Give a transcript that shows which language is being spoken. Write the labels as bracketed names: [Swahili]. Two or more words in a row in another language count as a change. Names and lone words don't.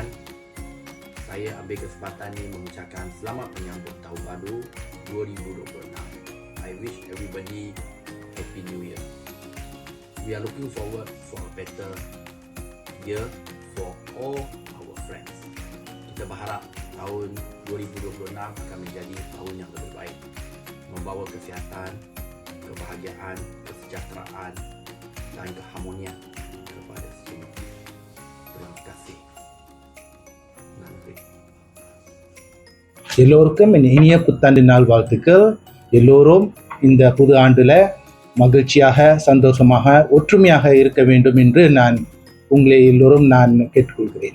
[Malay] Saya ambil kesempatan ini mengucapkan selamat menyambut tahun baru 2026. [English] I wish everybody happy new year. We are looking forward for a better year for all our friends. [Malay] Kita berharap tahun 2026 akan menjadi tahun yang lebih baik, membawa kesihatan, kebahagiaan, kesejahteraan dan keharmonian kepada semua. Terima kasih. [Tamil] நன்றி. எல்லோருக்கும் என் இனிய புத்தாண்டு நாள் வாழ்த்துக்கள். எல்லோரும் இந்த புது ஆண்டுல மகிழ்ச்சியாக, சந்தோஷமாக, ஒற்றுமையாக இருக்க வேண்டும் என்று உங்களை எல்லோரும் கேட்டுக்கொள்கிறேன்.